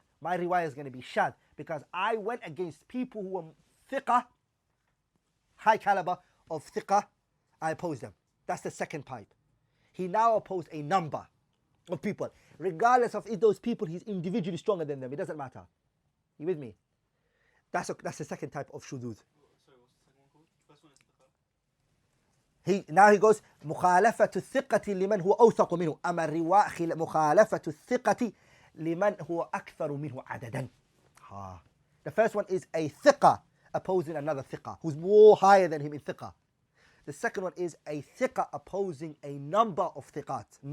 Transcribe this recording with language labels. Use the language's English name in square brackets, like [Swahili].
[English] My riwayah is going to be shadh. Because I went against people who were thiqah, high caliber of thiqah. I opposed them. That's the second type. He now opposed a number of people. Regardless of if those people, he's individually stronger than them. It doesn't matter. You with me? That's the second type of shudud. Now he goes [Arabic] مخالفة الثقة لمن هو أوثق منه أما الرواء مخالفة الثقة لمن هو أكثر منه عددا. [English] The first one is a thiqah opposing another thiqah who's more higher than him in thiqah. The second one is a thiqah opposing a number of thiqat.